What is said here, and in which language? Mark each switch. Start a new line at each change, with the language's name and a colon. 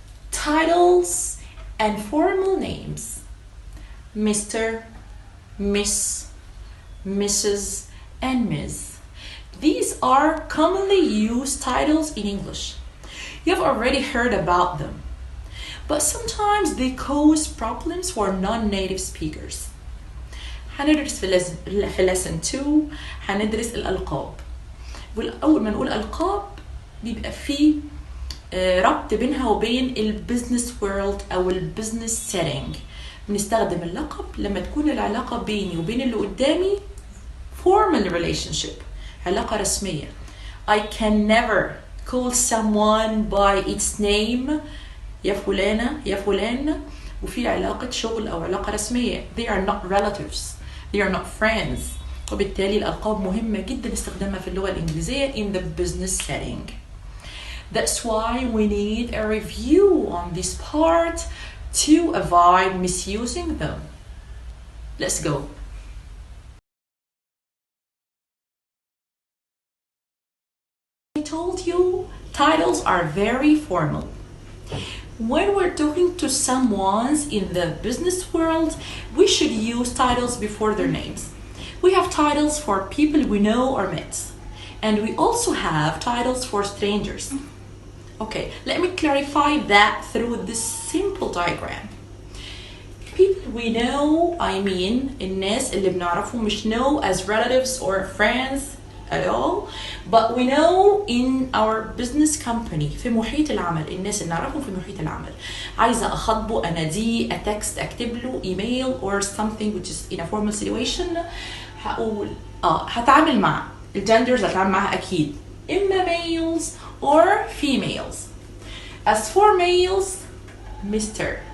English: Titles and formal names. Mr., Miss, Mrs., and Ms. These are commonly used titles in English. You've already heard about them, but sometimes they cause problems for non-native speakers.
Arabic: هندرس في lesson 2 هندرس الألقاب. أول ما نقول ألقاب بيبقى فيه ربط بينها وبين البزنس وورلد أو البزنس سيتنج. بنستخدم اللقب لما تكون العلاقة بيني وبين اللي قدامي
English: formal relationship،
Arabic: علاقة رسمية.
English: I can never call someone by its name،
Arabic: يا فلانة يا فلان، وفي علاقة شغل أو علاقة رسمية.
English: They are not relatives، they are not friends.
Arabic: وبالتالي الألقاب مهمة جدا استخدامها في اللغة الإنجليزية
English: in the business setting. That's why we need a review on this part to avoid misusing them. Let's go. I told you titles are very formal. When we're talking to someone in the business world, we should use titles before their names. We have titles for people we know or met, and we also have titles for strangers. Okay, let me clarify that through this simple diagram. People we know, I mean
Arabic: الناس اللي بنعرفهم مش
English: know as relatives or friends at all, but we know in our business company
Arabic: في محيط العمل، الناس اللي نعرفهم في محيط العمل. عايزة أخاطبه، أناديه، أتكست، أكتب له إيميل
English: or something which is in a formal situation،
Arabic: هقول هتعامل مع الجندرز، هتعامل معها أكيد إما
English: males or females. As for males, Mr.